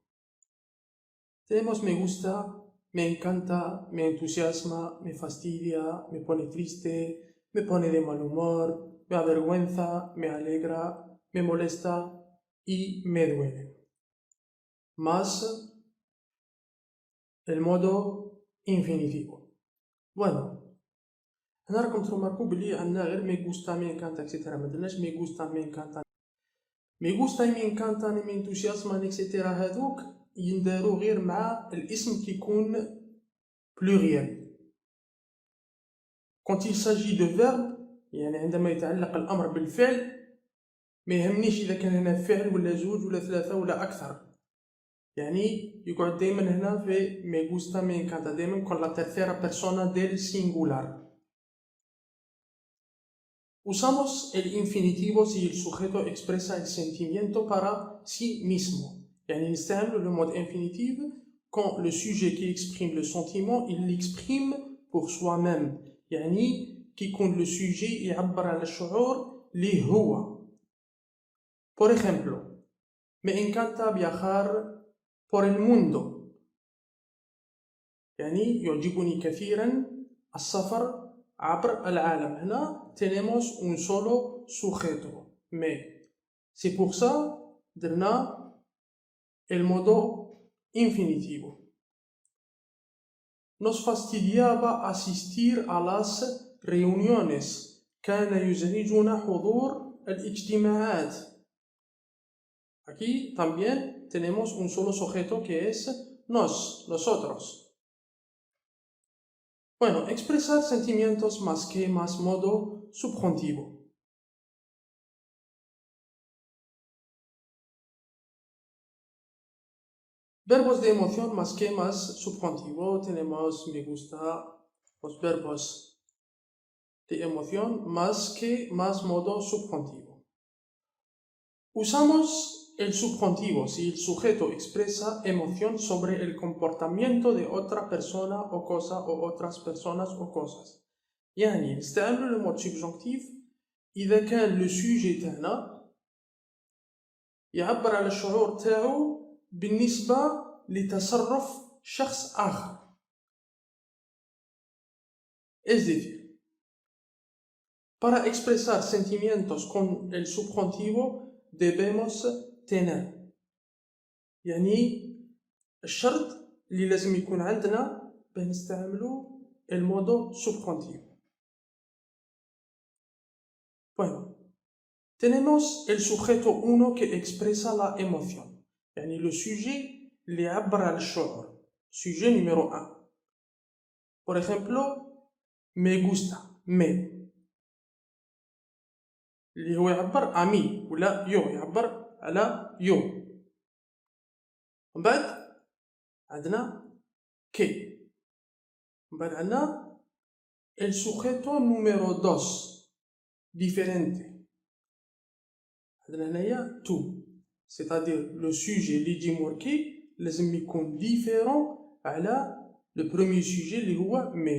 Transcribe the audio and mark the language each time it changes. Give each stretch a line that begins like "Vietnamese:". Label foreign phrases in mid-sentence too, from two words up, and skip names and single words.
Spanish: Tenemos me gusta, me encanta, me entusiasma, me fastidia, me pone triste, me pone de mal humor, me avergüenza, me alegra, me molesta y me duele. Más el modo infinitivo. Bueno,
Arabic: هنا راكم تروماركو بلي عندنا غير
Spanish: me gusta, me encanta,
Arabic: etc. ما درناش
Spanish: me gusta, me encanta. me gusta, me encanta, me entusiasma, etc.
Arabic: هذوك يندارو غير مع الاسم كيكون pluriel.
French: Quand il s'agit de verbe
Arabic: يعني عندما يتعلق الأمر بالفعل ما يهمنيش إذا كان هنا فعل ولا زوج ولا ثلاثة ولا أكثر. يعني يقعد دايما هنا في
Spanish: me gusta, me encanta
Arabic: دايما
Spanish: con la tercera persona del singular. Usamos el infinitivo si el sujeto expresa el sentimiento para sí mismo.
Arabic: يعني نستعمل
French: le mode infinitif quand le sujet qui exprime le sentiment il l'exprime pour soi-même.
Arabic: يعني كيكون
French: le sujet
Arabic: يعبر على الشعور اللي هو.
Spanish: Por ejemplo, me encanta viajar por el mundo.
Arabic: يعني يعجبني كثيرا السفر عبر العالم.
Spanish: هنا tenemos un solo sujeto.
French: Mais c'est pour ça درنا
Spanish: el modo infinitivo. Nos fastidiaba asistir a las reuniones.
Arabic: كان يزعجنا حضور الاجتماعات.
Spanish: Aquí también tenemos un solo sujeto que es nosotros. Bueno, expresar sentimientos más que más modo subjuntivo. Verbos de emoción más que más subjuntivo. Tenemos me gusta, los verbos de emoción más que más modo subjuntivo. Usamos el subjuntivo si el sujeto expresa emoción sobre el comportamiento de otra persona o cosa o otras personas o cosas.
Arabic: يعني نستعمل
French: le mode subjonctif
Arabic: إذا كان
French: le sujet
Arabic: تاعنا يعبر على الشعور تاعو بالنسبة لتصرف شخص آخر.
Spanish: Es decir, para expresar sentimientos con el subjuntivo debemos tener.
Arabic: يعني الشرط اللي لازم يكون عندنا باش نستعملو المودو subjuntivo.
Spanish: Bueno, tenemos el sujeto 1 que expresa la emoción.
Arabic: يعني
French: le sujet
Arabic: اللي يعبر على الشعور.
French: Sujet numéro 1.
Spanish: Por ejemplo, me gusta, me.
Arabic: اللي هو يعبر أمي ولا يو يعبر على يو. من بعد عندنا كي. من بعد عندنا
Spanish: el sujeto número 2 diferente.
Arabic: عندنا هنايا تو
French: c'est-à-dire le sujet
Arabic: اللي يجي موركي لازم يكون différent على
French: le premier sujet
Arabic: اللي هو مي.